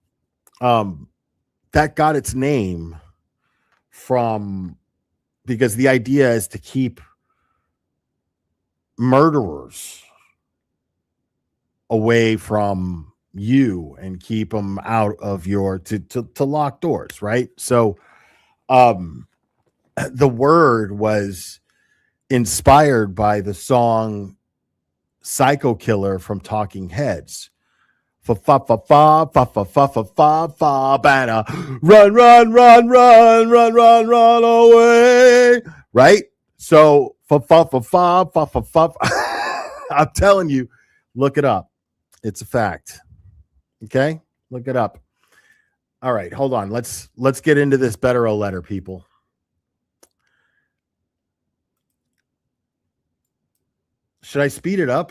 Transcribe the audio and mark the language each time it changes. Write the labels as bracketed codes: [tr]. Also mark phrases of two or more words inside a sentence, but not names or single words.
[en] That got its name from, because the idea is to keep murderers away from you and keep them out of your to lock doors, right? So the word was inspired by the song Psycho Killer from Talking Heads. Fa fa fa fa fa fa fa fa fa fa banner. Run, run, run, run, run, run, run away. Right? So fa fa fa fa fa fa fa. I'm telling you, look it up. It's a fact. Okay? Look it up. All right, hold on. Let's get into this better letter, people. Should I speed it up?